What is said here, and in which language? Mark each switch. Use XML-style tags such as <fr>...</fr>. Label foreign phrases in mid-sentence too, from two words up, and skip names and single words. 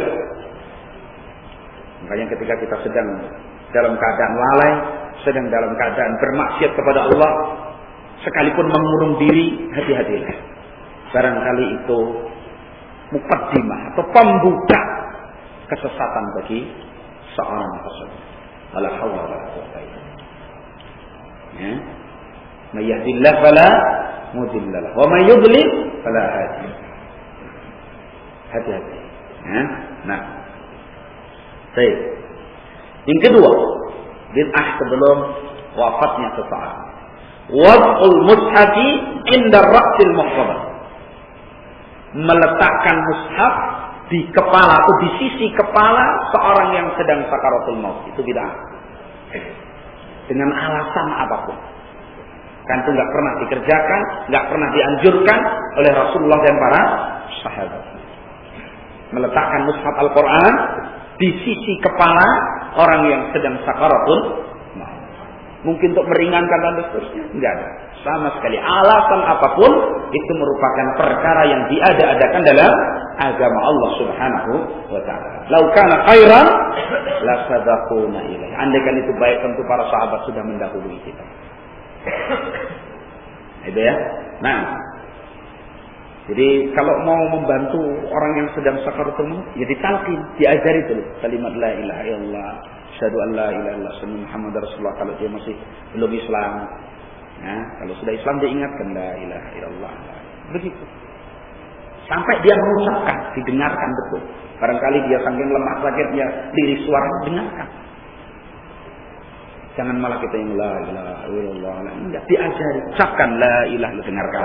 <id>Makanya ketika kita sedang dalam keadaan lalai, sedang dalam keadaan bermaksiat kepada Allah, sekalipun mengurung diri, hati-hatilah. Barangkali itu muqaddimah atau pembuka kesesatan bagi seorang tersebut.</id> <ar>ولا حول ولا قوة إلا بالله.</ar> <id>Ya.</id> <ar>ومن يهده الله فلا مضل له ومن يضلل فلا هادي.</ar> <id>Hati-hati. Ya. Nah. Baik. Yang kedua, bid'ah sebelum wafatnya seseorang.</id> <ar>وضع المصحف عند رأس المحتبر.</ar> <id>Meletakkan mushaf di kepala atau di sisi kepala seorang yang sedang sakaratul maut. Itu bid'ah. Dengan alasan apapun. Kan itu nggak pernah dikerjakan, nggak pernah dianjurkan oleh Rasulullah dan para sahabat. Meletakkan mushaf Al-Quran di sisi kepala orang yang sedang sakaratul maut. Mungkin untuk meringankan dan seterusnya, enggak ada. Sama sekali alasan apapun itu merupakan perkara yang diada-adakan dalam agama Allah</id> <ar>سبحانه وتعالى. لو كان خيرا لسبقونا إليه.</ar> <id>Andaikan itu baik, tentu para sahabat sudah mendahului kita. Itu ya. Nah, jadi kalau mau membantu orang yang sedang sakaratul maut, ya ditalqin, diajari dulu kalimat</id> <ar>لا إله إلا الله أشهد أن لا إله إلا الله صلى الله محمدا رسول الله</ar> <id>kalau dia masih belum Islam. Ya, kalau sudah Islam dia ingatkan</id> <ar>لا إله إلا الله.</ar> <id>Begitu. Sampai dia mengucapkan, didengarkan betul. Barangkali dia saking lemah sakitnya, lirik suara dengarkan. Jangan malah kita yang</id> <ar>لا إله إلا الله,</ar> <id>enggak, diajari, ucapkan</id> <ar>لا إله,</ar> <id>dengarkan.</id>